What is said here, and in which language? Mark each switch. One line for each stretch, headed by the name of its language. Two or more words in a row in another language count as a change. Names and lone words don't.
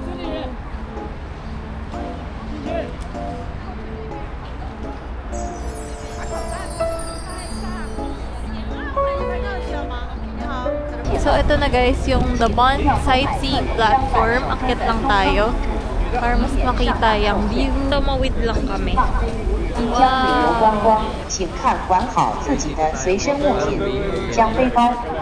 Filipino: So, ito na guys, yung The Bond Sightseeing Platform. Akit lang tayo para mas makita yung view. Tumawid lang kami.
Chinese: 即将旅游观光，请看管好自己的随身物品，将背包。